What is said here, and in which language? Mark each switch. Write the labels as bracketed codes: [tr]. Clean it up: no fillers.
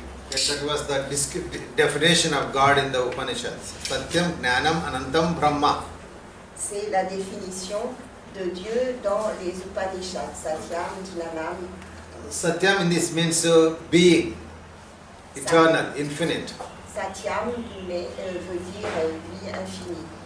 [en] That was the definition of God in the Upanishads. [sa] Satyam, Jnanam, Anantam, Brahma. [fr] C'est la définition de Dieu dans les Upanishads. [sa] Satyam, Jnanam. [en] Satyam in this means being, eternal, infinite. [fr] Satyam veut dire vie infinie.